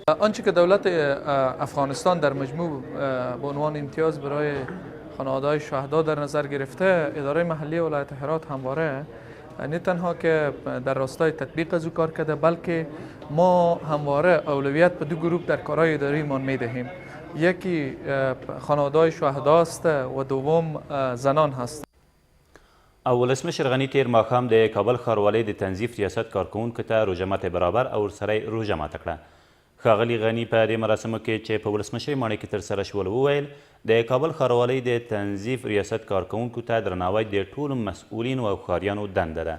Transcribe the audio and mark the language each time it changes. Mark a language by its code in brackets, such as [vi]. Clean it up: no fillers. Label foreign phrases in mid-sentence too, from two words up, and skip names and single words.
[fa] آنچه که دولت افغانستان در مجموع به عنوان امتیاز برای خانواده‌های شهدا در نظر گرفته، اداره محلی ولایت هرات همواره نه تنها که در راستای تطبیق از او کار کرده، بلکه ما همواره اولویت به دو گروه در کارهای اداریمان میدهیم. یکی خانواده‌های شهدا است و دوم زنان هست. [ps] ولسمشر غني تېر ماښام د کابل ښاروالۍ د تنظیف ریاست کارکوونکو ته روژه ماتې برابر او ورسره یې روژه ماته کړه. ښاغلي غني په دې مراسمو کې چې په ولسمشرۍ ماڼۍ کې ترسره شول وویل د کابل ښاروالۍ د تنظیف ریاست کارکوونکو ته درناوی د ټولو مسؤلینو او ښاریانو دنده ده.